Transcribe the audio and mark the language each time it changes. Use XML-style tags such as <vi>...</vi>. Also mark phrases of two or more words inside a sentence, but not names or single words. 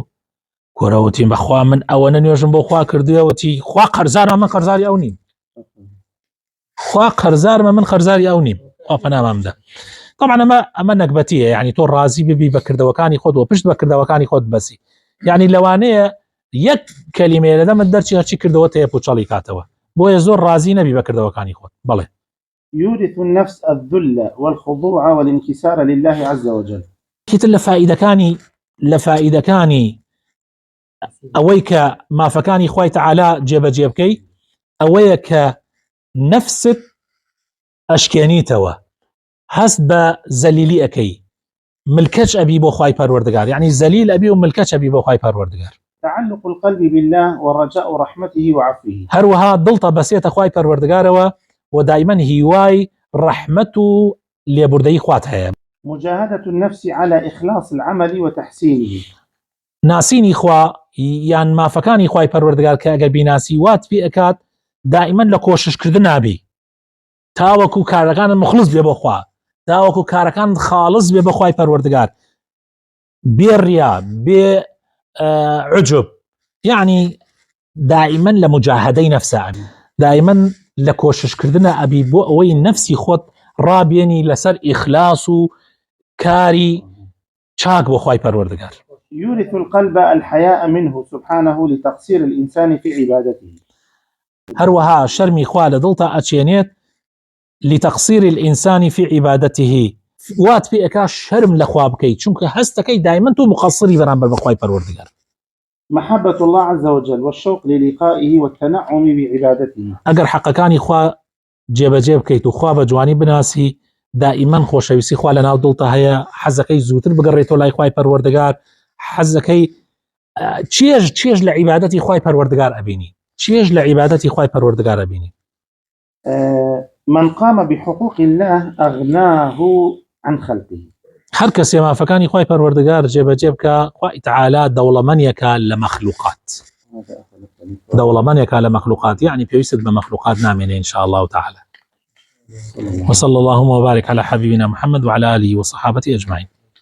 <ckb>گۆرەوتی بەخوا من ئەوەنە نوێژم بۆ خوا کردووەوەتی خوا قەرزارە من قەرزاری ئەو نیم، خوا قەرزارمە من قەرزاری ئەو نیم، خوا پەنامام بدە. طبعا ئەمە نەکبەتیە، یعنی تۆ ڕازی ببی بە کردەوەکانی خۆت و پشت بە کردەوەکانی خۆت بەسی، یعنی لەوانەیە یەک کەلیمەیە لەدەمت دەرچی هەرچی کردەوە تەیە پوچەڵی کاتەوە، بۆیە زۆر ڕازی نەبی بە کردەوەکانی خۆت. بەڵێ</ckb> <ar>يورث النفس الذل والخضوع والانكسار لله عز وجل.</ar> <ckb>کتر لە فائیدەکانی ئەوەی کە مافەکانی خوای تەعالا جێبەجێ بکەی، ئەوەیە کە نەفست ئەشکێنیتەوە، هەست بە زەلیلی ئەەکەی، ملکەچ ئەبی بۆ خوای پەروەردگار، یعنی زەلیل ئەبی و ملکەچ ئەبی بۆ خوای پەروەردگار.</ckb> <ar>تعلق القلب بالله ورجاء رحمته وعفوه.</ar> <ckb>هەروەها دڵتە بەسێتە خوای پەروەردگارەوە و دائما هیوای ڕەحمەت و لێبوردەی خوات هەیە.</ckb> <ar>مجاهدة النفس على إخلاص العمل وتحسينه.</ar> <ckb>ناسینی خوا یان مافەکانی خوای پەروەردگار کە ئەگەر بیناسی وات پێ ئەکات دائما لە کۆششکردن نابی، تاوەکو کارەکانت مخلص بێ بۆ خوا، تاوەکو کارەکانت خاڵص بێ بە خوای پەروەردگار، بێ ڕیا بێ عجب، یعنی دائما لە مجاهدەی نەفسە، دائما لە کۆششکردنە ئەبی بۆ ئەوەی نەفسی خۆت ڕابێنی لەسەر ئیخلاص و کاری چاک بۆ خوای پەروەردگار.</ckb> <ar>يورث القلب الحياء منه سبحانه لتقصير الإنسان في عبادته.</ar> <ckb>هەروەها شەرمی خوا لە دڵتا ئەچێنێت</ckb> <ar>لتقصير الإنسان في عبادته،</ar> <ckb>وات پێ ئەکا شەرم لە خوا بکەیت، چونکە هەستەکەی دایمەن تۆ مقصری بەرامبەر بە خوای پەروەردگار.</ckb> <ar>محبة الله عز وجل والشوق للقائه والتنعم بعبادته.</ar> <ckb>ئەگەر حەقەکانی خوا جێبەجێ بکەیت و خوا بە جوانی بناسی، دائما خۆشەویستی خوا لە ناو دڵتا هەیە، حەزەکەی زووتر بگەڕێتەوە لای خوای پەروەردگار، حەزەکەی چێژ لە عیبادەتی خوای پەروەردگار ئەبینی، چێژ لە عیبادەتی خوای پەروەردگار ئەبینی.</ckb> <ar>من قام بحقوق الله أغناه عن خلقه.</ar> <ckb>هەر کەسێ مافەکانی خوای پەروەردگار جێبەجێ بکە، خوای تەعالا دەوڵەمەندێکە لە مەخلوقات، دەوڵەمەندێکە لە مەخلوقات، یعنی پێویستت بە مەخلوقات نامێنێ</ckb> <ar>إن شاء الله تعالى. وصلى اللهم وبارك على حبيبنا محمد وعلى آله وصحابته أجمعين.</ar>